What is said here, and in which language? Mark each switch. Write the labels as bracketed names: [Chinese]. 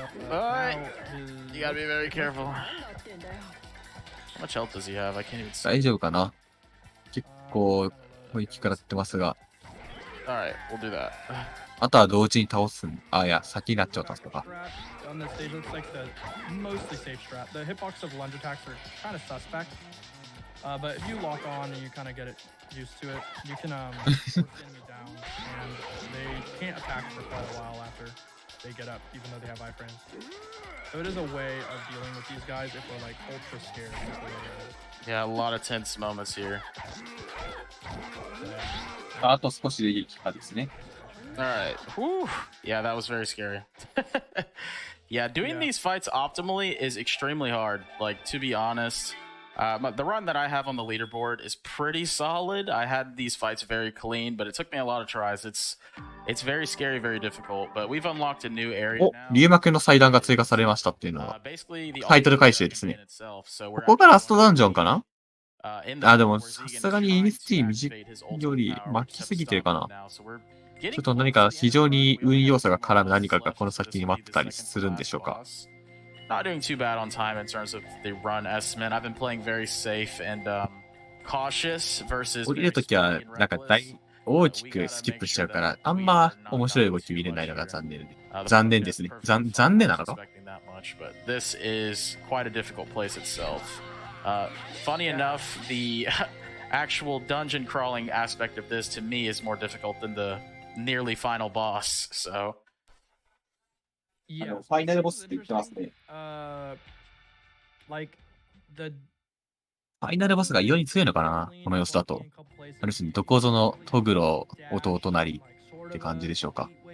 [English] Alright, you gotta be very careful. How much health does he have? I can't even see. [Japanese] 大丈夫かな。結構攻撃からってますが。 [English] Alright, we'll do that. [Japanese] あとは同時に倒すん。あ、いや、先になっちゃったとか。 [English] On this stage, looks like the mostly safe strat. The hitbox of lunge attacks are kind of suspect, but if you lock on and you kind of get it used to it, you can force the enemy down, and they can't attack for quite a while after they get up, even though they have iframes. So it is a way of dealing with these guys if we're like ultra scared. Yeah, a lot of tense moments here. [Japanese] あと少しで撃破ですね。 [English] Alright. Whew. Yeah, that was very scary. Yeah, doing these fights optimally is extremely hard. Like, to be honest, the run that I have on the leaderboard is pretty solid. I had these fights very clean, but it took me a lot of tries. It's very scary, very difficult, but we've unlocked a new area now. [Japanese] 龍脈の祭壇が追加されましたっていうのは、タイトル回収ですね。ここがラストダンジョンかな。あ、でもさすがに EST 短いより巻きすぎてるかな。ちょっと何か非常に運要素が絡む何かがこの先に待ってたりするんでしょうか。 [English] Not doing too bad on time in terms of the run estimate. I've been playing very safe and cautious versus. [Japanese] 降りるときはなんか大きくスキップしちゃうからあんま面白い動き見れないのが残念ですね。残念なのか。 [English] But this is quite a difficult place itself. Funny enough, the actual dungeon crawling aspect of this to me is more difficult than the nearly final boss. So. Yeah. [Japanese] ファイナルボスって言ってますね。 [English] Like the [Japanese] ファイナルボスが異様に強いのかなこの様子だと。ある種どこぞのトグロ弟なりって感じでしょうか。